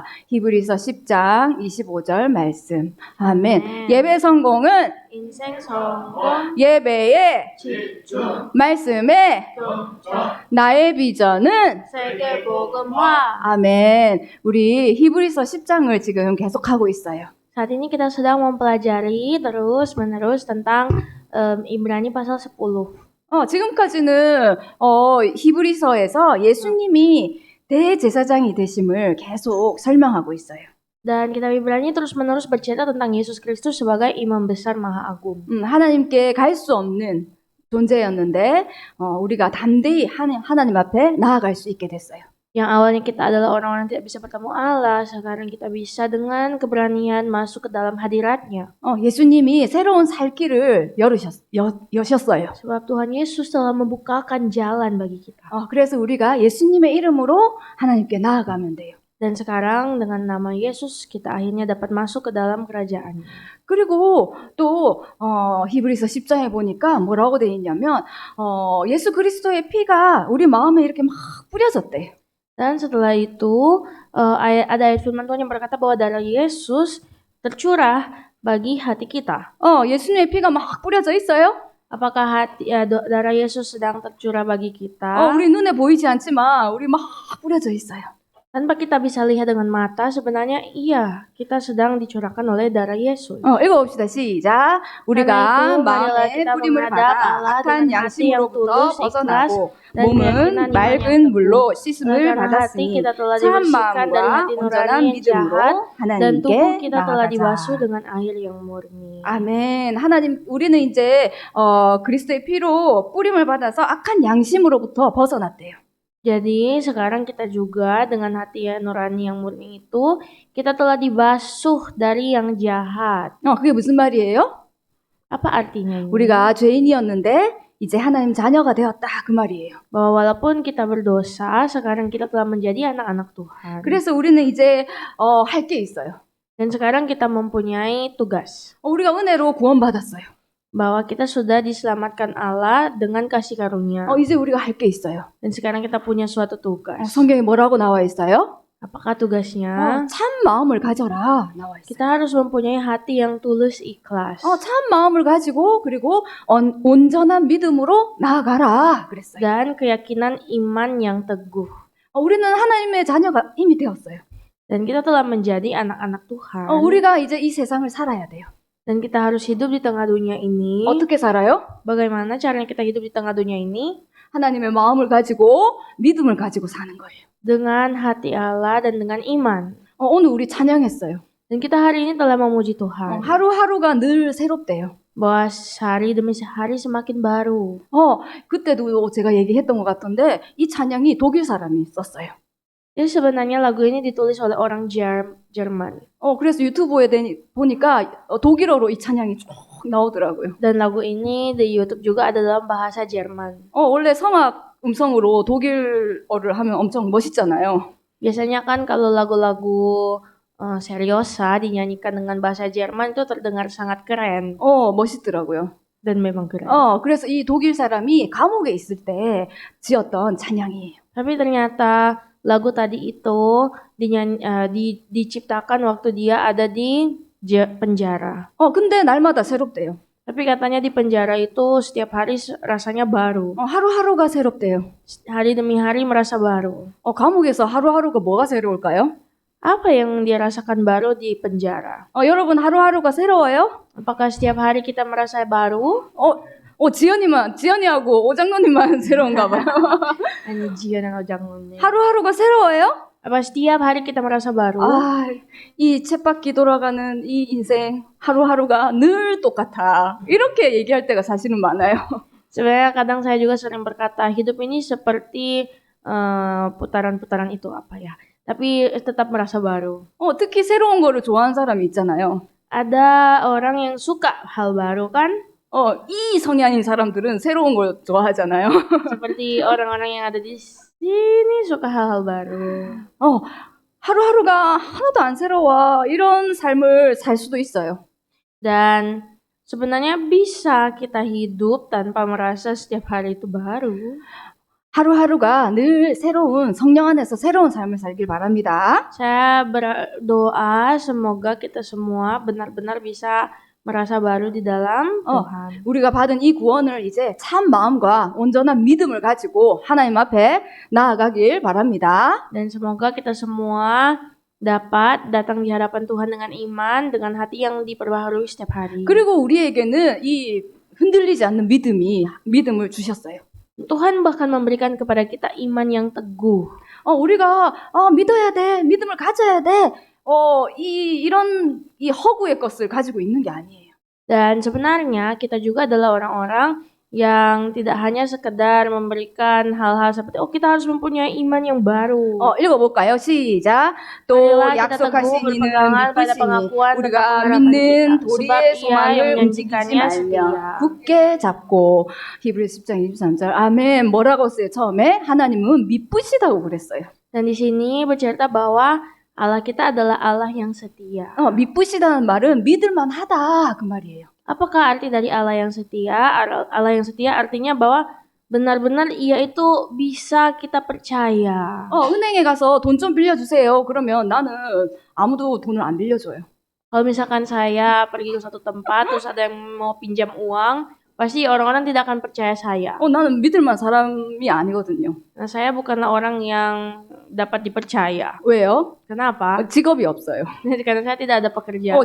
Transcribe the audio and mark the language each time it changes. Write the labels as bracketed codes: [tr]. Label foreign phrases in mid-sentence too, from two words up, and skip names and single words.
[ko] 히브리서 10장 25절 말씀. 아멘. 예배 성공은 인생 성공, 예배의 집중, 말씀에 나의 비전은 세계 복음화. 아멘. 우리 히브리서 10장을 지금 계속하고 있어요. [id] Saat ini kita sedang mempelajari terus-menerus tentang Ibrani pasal 10. [ko] 지금까지는 히브리서에서 예수님이 대제사장이 되심을 계속 설명하고 있어요. [id] Dan kitab Ibrani terus-menerus bercerita tentang Yesus Kristus sebagai imam besar maha agung. [ko] 하나님께 갈 수 없는 존재였는데 우리가 담대히 하나님 앞에 나아갈 수 있게 됐어요. [id] Yang awalnya kita adalah orang-orang yang tidak bisa bertemu Allah, sekarang kita bisa dengan keberanian masuk ke dalam hadiratnya. [ko] 예수님이 새로운 살 길을 여셨어요. [id] Sebab Tuhan Yesus telah membukakan jalan bagi kita. [ko] 그래서 우리가 예수님의 이름으로 하나님께 나아가면 돼요. [id] Dan sekarang dengan nama Yesus kita akhirnya dapat masuk ke dalam kerajaan. [ko] 그리고 또 히브리서 10장에 보니까 뭐라고 돼 있냐면 예수 그리스도의 피가 우리 마음에 이렇게 막 뿌려졌대. [id] Dan setelah itu ada ayat firman Tuhan yang berkata bahwa darah Yesus tercurah bagi hati kita. [ko] 예수님의 피가 막 뿌려져 있어요? [id] Apakah darah Yesus sedang tercurah bagi kita? [ko] 우리 눈에 보이지 않지만 우리 막 뿌려져 있어요. [id] Tanpa kita bisa lihat dengan mata, sebenarnya iya, kita sedang dicurahkan oleh darah Yesus. [ko] 읽어봅시다. 시작. 우리가 [id] itu, [ko] 마음에 [id] kita [ko] 뿌림을 [id] menghadap [ko] 받아 [id] Allah [ko] 악한 [id] dengan hati yang [ko] 양심으로부터 [id] tulus, [ko] 벗어나고 [id] ikhlas, dan [ko] 몸은 [id] keyakinan [ko] 맑은 [id] iman yang [ko] 물로 [id] teguh. [ko] 씻음을 [id] Karena hati [ko] 받았으니 [id] kita telah [ko] 참 [id] dibersihkan dari [ko] 마음과 [id] hati [ko] 온전한 [id] nurani yang [ko] 믿음으로 [id] jahat, dan tubuh [ko] 하나님께 [id] kita telah dibasuh [ko] 나아가자. [id] dengan air yang murni. [ko] 아멘. 하나님, 우리는 이제 그리스도의 피로 뿌림을 받아서 악한 양심으로부터 벗어났대요. [id] Jadi sekarang kita juga dengan hati yang nurani yang murni itu, kita telah dibasuh dari yang jahat. [ko] 그게 무슨 말이에요? [id] Apa artinya ini? [ko] 우리가 죄인이었는데 이제 하나님 자녀가 되었다 그 말이에요. [id] Bahwa walaupun kita berdosa, sekarang kita telah menjadi anak-anak Tuhan. [ko] 그래서 우리는 이제 할 게 있어요. [id] Dan sekarang kita mempunyai tugas. [ko] 우리가 은혜로 구원받았어요. [id] Bahwa kita sudah diselamatkan Allah dengan kasih karunia. [ko] 이제 우리가 할 게 있어요. [id] Dan sekarang kita punya suatu tugas. [ko] 성경에 뭐라고 나와 있어요? [id] Apakah tugasnya? [ko] 참 마음을 가져라 나와 있어요. [id] Kita harus mempunyai hati yang tulus ikhlas. [ko] 참 마음을 가지고 그리고 온전한 믿음으로 나아가라 그랬어요. [id] Dan keyakinan iman yang teguh. [ko] 우리는 하나님의 자녀가 이미 되었어요. [id] Dan kita telah menjadi anak-anak Tuhan. [ko] 우리가 이제 이 세상을 살아야 돼요. [id] Dan kita harus hidup di tengah dunia ini. [ko] 어떻게 살아요? [id] Bagaimana caranya kita hidup di tengah dunia ini? [ko] 하나님의 마음을 가지고 믿음을 가지고 사는 거예요. [id] Dengan hati Allah dan dengan iman. [ko] 오늘 우리 찬양했어요. [id] Dan kita hari ini telah memuji Tuhan. [ko] 하루하루가 늘 새롭대요. [id] Bahwa hari demi hari semakin baru. [ko] 그때도 제가 얘기했던 것 같은데 이 찬양이 독일 사람이 썼어요. [id] Jadi sebenarnya lagu ini ditulis oleh orang Jerman. [ko] 그래서 유튜브에 보니까 독일어로 이 찬양이 쭉 나오더라고요. [id] Dan lagu ini di YouTube juga ada dalam bahasa Jerman. [ko] 원래 성악 음성으로 독일어를 하면 엄청 멋있잖아요. [id] Biasanya kan kalau lagu-lagu seriosa dinyanyikan dengan bahasa Jerman itu terdengar sangat keren. [ko] 멋있더라고요. [id] Dan memang keren. [ko] 그래서 이 독일 사람이 감옥에 있을 때 지었던 찬양이에요. [id] Tapi ternyata lagu tadi itu diciptakan waktu dia ada di penjara. [ko] 근데 날마다 새롭대요. [id] Tapi katanya di penjara itu setiap hari rasanya baru. [ko] 하루하루가 새롭대요. [id] Hari demi hari merasa baru. [ko] 감옥에서 하루하루가 뭐가 새로울까요? [id] Apa yang dia rasakan baru di penjara? [ko] 여러분 하루하루가 새로워요? [id] Apakah setiap hari kita merasa baru? [ko] 지연이하고 오장로님만 새로운가 봐요. [id] Hanya Jian dan Ojang. [ko] 하루하루가 새로워요? [id] Apa setiap hari kita merasa baru? [ko] 이 쳇바퀴 돌아가는 이 인생 하루하루가 늘 똑같아. 이렇게 얘기할 때가 사실은 많아요. [id] Sebenarnya kadang saya juga sering berkata hidup ini seperti putaran-putaran itu apa ya? Tapi tetap merasa baru. [ko] 특히 새로운 거를 좋아하는 사람이 있잖아요. [id] Ada orang yang suka hal baru kan? [ko] 이 성향인 사람들은 새로운 걸 좋아하잖아요. [id] Seperti orang-orang yang ada di sini suka hal-hal baru. [ko] 하루하루가 하나도 안 새로워. 이런 삶을 살 수도 있어요. [id] Dan sebenarnya bisa kita hidup tanpa merasa setiap hari itu baru. [ko] 하루하루가 늘 새로운 성령 안에서 새로운 삶을 살길 바랍니다. [id] Saya berdoa semoga kita semua benar-benar bisa merasa baru di dalam Tuhan. [ko] 우리가 받은 이 구원을 이제 참 마음과 온전한 믿음을 가지고 하나님 앞에 나아가길 바랍니다. [id] Dan semoga kita semua dapat datang di hadapan Tuhan dengan iman, dengan hati yang diperbaharui setiap hari. [ko] 그리고 우리에게는 이 흔들리지 않는 믿음을 주셨어요. [id] Tuhan bahkan memberikan kepada kita iman yang teguh. [ko] 우리가 믿어야 돼, 믿음을 가져야 돼. 이런 허구의 것을 가지고 있는 게 아니에요. [id] Dan sebenarnya kita juga adalah orang-orang yang tidak hanya sekedar memberikan hal-hal seperti kita harus mempunyai iman yang baru. [ko] 읽어볼까요? 시작. 또 [id] marilah kita teguh [ko] 약속하신 이는 [id] berpegangan pada [ko] 믿으시니 [id] pengakuan [ko] 우리가 [id] tentang [ko] 믿는 [id] harapan kita. [ko] 도리의 [id] Sebab Ia yang [ko] 소망을 움직이지 [id] menjanjikannya [ko] 말며 [id] setia. [ko] 굳게 잡고 히브리서 10장 23절 아멘. 뭐라고 했어요? 처음에 하나님은 믿으시다고 그랬어요. [id] Dan di sini bercerita bahwa Allah kita adalah Allah yang setia. [ko] 믿으시다는 말은 믿을만하다 그 말이에요. [id] Apakah arti dari Allah yang setia? Allah yang setia artinya bahwa benar-benar Ia itu bisa kita percaya. [ko] 은행에 가서 돈 좀 빌려주세요. 그러면 나는 아무도 돈을 안 빌려줘요. [id] Kalau misalkan saya pergi ke suatu tempat terus ada yang mau pinjam uang, pasti orang-orang tidak akan percaya saya. [ko] 나는 믿을만 사람이 아니거든요. [id] Nah, saya bukanlah orang yang dapat dipercaya. [ko] 왜요? [id] Kenapa? [ko] 직업이 없어요. [id] Karena saya tidak ada pekerjaan.